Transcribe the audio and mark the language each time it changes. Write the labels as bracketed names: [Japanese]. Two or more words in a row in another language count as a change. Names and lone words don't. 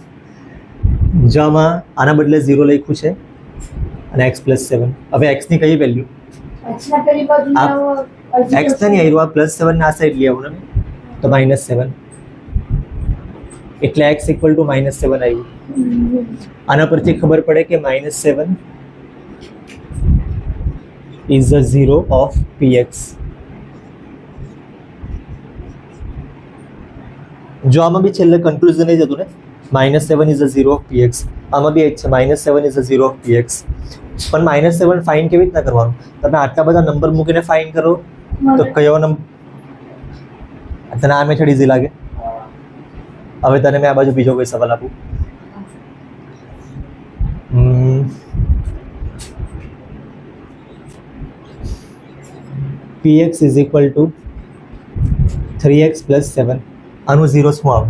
[Gujarati] જો આમાં આના બદલે 0 લખ્યું છે અને x + 7. હવે x ની કઈ વેલ્યુ? x ની આયરુઆ +7 ના સાઈડ લઈ આવું ને, તો -7. એટલે x = -7 આવ્યું. આના પરથી ખબર પડે કે [English] -7 is the 0 of px. [Gujarati] જો આમાં બી છેલ્લે કન્ક્લુઝન નહીં જતું ને, [English] -7 is the 0 of px. [Gujarati] આમાં બી એક છે [English] -7 is the 0 of px. [Gujarati] પણ -7 ફાઇન કેવી રીતના કરવાનું? તમે આટલા બધા નંબર મૂકીને ફાઇન કરો તો કયો નંબર તને આ [English] method easy [Gujarati] લાગે? હવે તને મેં આ બાજુ બીજો કોઈ સવાલ આપું. [English] px is equal to 3x plus 7 આનું ઝીરો શું આવે?